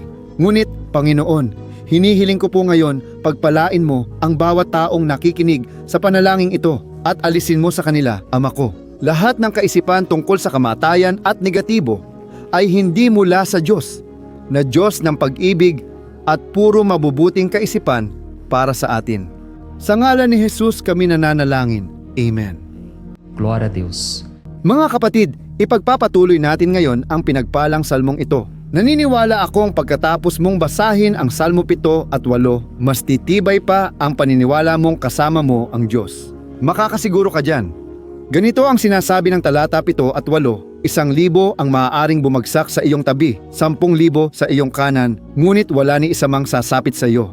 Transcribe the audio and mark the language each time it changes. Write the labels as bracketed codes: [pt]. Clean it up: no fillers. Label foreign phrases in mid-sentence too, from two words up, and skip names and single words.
[tl] Ngunit, Panginoon, hinihiling ko po ngayon, pagpalain mo ang bawat taong nakikinig sa panalangin ito at alisin mo sa kanila, Ama ko. Lahat ng kaisipan tungkol sa kamatayan at negatibo ay hindi mula sa Diyos, na Diyos ng pag-ibig at puro mabubuting kaisipan para sa atin. Sa ngalan ni Jesus kami nananalangin. Amen. [pt] Glória a Deus. [tl] Mga kapatid, ipagpapatuloy natin ngayon ang pinagpalang salmong ito. Naniniwala akong pagkatapos mong basahin ang Salmo 7 at 8, mas titibay pa ang paniniwala mong kasama mo ang Diyos. Makakasiguro ka dyan. Ganito ang sinasabi ng talata 7 at 8 1,000 ang maaaring bumagsak sa iyong tabi, 10,000 sa iyong kanan, ngunit wala ni isa mang sasapit sa iyo.